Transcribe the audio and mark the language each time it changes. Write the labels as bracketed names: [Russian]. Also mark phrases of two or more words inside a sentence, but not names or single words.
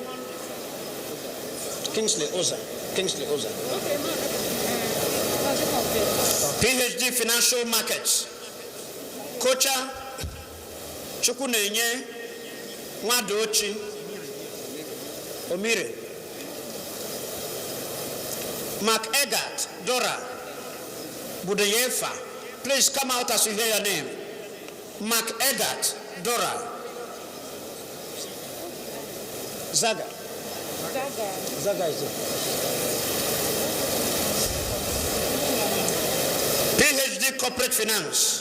[English] Kingsley Oza. PhD Financial Markets. Kocha Chukunenye Mwadochi Omire. Mark Eggert Dora Budayefa. Please come out as you hear your name. Mark Eggert Dora. Zaga is it? PhD Corporate Finance.